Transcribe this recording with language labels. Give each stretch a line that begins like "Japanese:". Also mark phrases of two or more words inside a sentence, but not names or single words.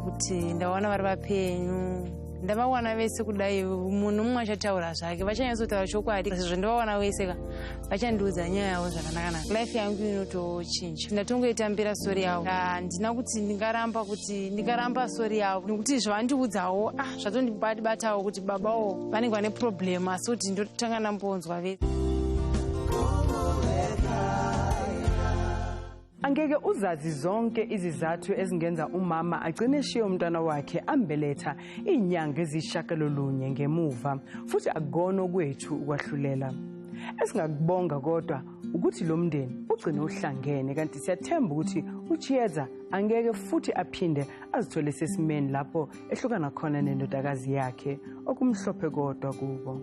Shona: kuti ndaona vari vapenyu ndavawana vese kudai munhu mumwe achataura zvake vachanyatsotaura chokwadi sezvo ndavawana vese ka vachandiudza nyaya yavo zvakanaka life yangu inotochinja ndatongoitambira stori yavo handina kuti ndingaramba stori yavo nekuti zvavandiudzawo zvatondibatawo kuti babawo vanenge vane problem asi kuti ndotanga ndambonzwa vese
Zulu: angeke uzazi zonke izizathu ezingenza umama agcine eshiye umntwana wakhe ambeletha iinyanga eziyishakalolunye ngemuva futhi akukona okwethu ukwahlulela esingakubonga kodwa ukuthi lo mndeni ugcine uhlangene kanti siyathemba ukuthi uChiyeza angeke futhi aphinde azithole sesimeni lapho ehlukana khona nendodakazi yakhe okumhlophe kodwa kubo.